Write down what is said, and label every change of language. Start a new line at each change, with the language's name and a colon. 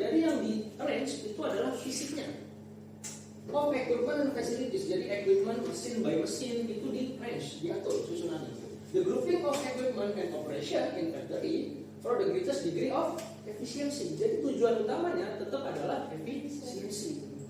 Indonesian: Jadi yang di arrange itu adalah fisiknya.
English: Of equipment and facilities.
Indonesian: Jadi equipment mesin by mesin itu di arrange, diatur susunannya.
English: The grouping of equipment and operation in factory for the greatest degree of efficiency.
Indonesian: Jadi tujuan utamanya tetap adalah efisiensi.